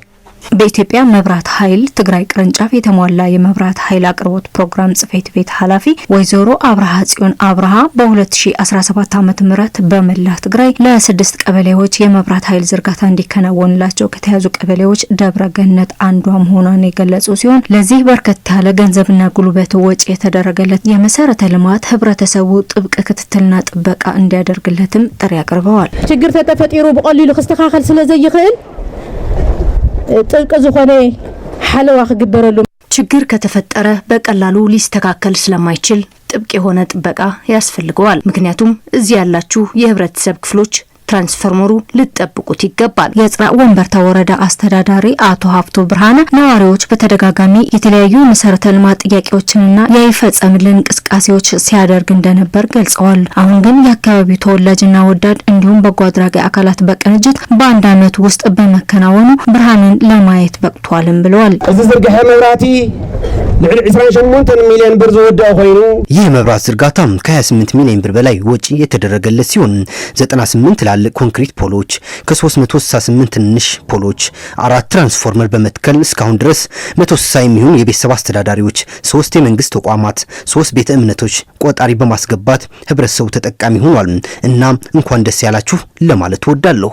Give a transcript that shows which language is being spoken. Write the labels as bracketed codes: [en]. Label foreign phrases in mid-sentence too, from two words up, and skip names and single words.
[am] በኢትዮጵያ መብራት ኃይል ትግራይ ቅርንጫፍ የተሟላ የመብራት ኃይል አቅርቦት ፕሮግራም ጽሕፈት ቤት ኃላፊ ወይዘሮ አብርሃ ጽዮን አብርሃ በ2017 ዓ.ም በመላ ትግራይ ለ6 ቀበሌዎች የመብራት ኃይል ዝርጋታ እንዲከናወንላቸው ከተያዙ ቀበሌዎች ደብረገነት አንዷ መሆኗን የገለጹ ሲሆን ለዚህ በርከት ያለ ገንዘብና ጉልበት ወጪ የተደረገለት የመሰረተ ልማት ህብረተሰቡ ጥብቅ ክትትልና ጥበቃ እንዲያደርግለትም ጥሪ አቅርበዋል። [ti] ችግር ተፈጠሩ በቀሊሉ ክስተካከል ስለዘይኽእል ጥብቅ ዝኾነ ሓለዋ ክግበረሉ [am] ችግር ከተፈጠረ በቀላሉ ሊስተካከል ስለማይችል ጥብቅ የሆነ ጥበቃ ያስፈልገዋል። ምክንያቱም እዚህ ያላችሁ የህብረተሰብ ክፍሎች ትራንስፎርመሩ ልትጠብቁት ይገባል። የጽራ ወንበርታ ወረዳ አስተዳዳሪ አቶ ሀፍቶ ብርሃነ ነዋሪዎች በተደጋጋሚ የተለያዩ መሰረተ ልማት ጥያቄዎችንና የይፈጸምልን እንቅስቃሴዎች ሲያደርግ እንደነበር ገልጸዋል። አሁን ግን የአካባቢው ተወላጅና ወዳድ እንዲሁም በጎ አድራጊ አካላት በቅንጅት በአንድ ዓመት ውስጥ በመከናወኑ ብርሃንን ለማየት በቅቷልም ብለዋል። [ti] እዚ ዝርግሐ መብራቲ ልዕሊ 28 ሚሊዮን ብር ዝወደቀ ኮይኑ [am] ይህ መብራት ዝርጋታ ከ28 ሚሊዮን ብር በላይ ወጪ የተደረገለት ሲሆን 98 ትላልቅ ኮንክሪት ፖሎች ከ368 ትንሽ ፖሎች 4 ትራንስፎርመር በመትከል እስካሁን ድረስ 160 የሚሆኑ የቤተሰብ አስተዳዳሪዎች 3 የመንግስት ተቋማት 3 ቤተ እምነቶች ቆጣሪ በማስገባት ህብረተሰቡ ተጠቃሚ ሆኗል እና እንኳን ደስ ያላችሁ ለማለት ወዳለሁ።